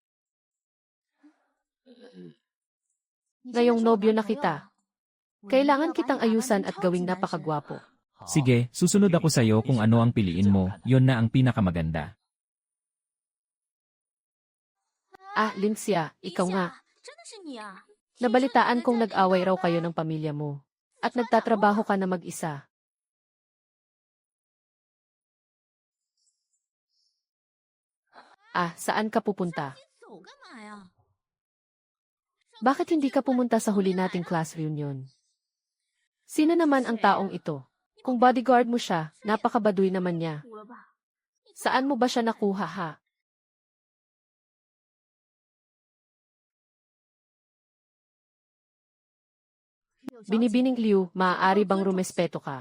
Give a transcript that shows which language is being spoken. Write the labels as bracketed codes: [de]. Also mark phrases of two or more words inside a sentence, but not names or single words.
[tl] Ngayong nobyo na kita. Kailangan kitang ayusan at gawing napakagwapo. Sige, susunod ako sa iyo kung ano ang piliin mo, yon na ang pinakamaganda. Lin Xia, ikaw nga. [zh] 真的是你啊！ [tl] Nabalitaan kong nag-away raw kayo ng pamilya mo. At nagtatrabaho ka na mag-isa. Saan ka pupunta? [zh] 走干嘛呀？ [tl] Bakit hindi ka pumunta sa huli nating [en] class reunion? [tl] Sino naman ang taong ito? Kung bodyguard mo siya, napakabaduy naman niya. Saan mo ba siya nakuha ha? Binibining Liu, maaari bang rumespeto ka?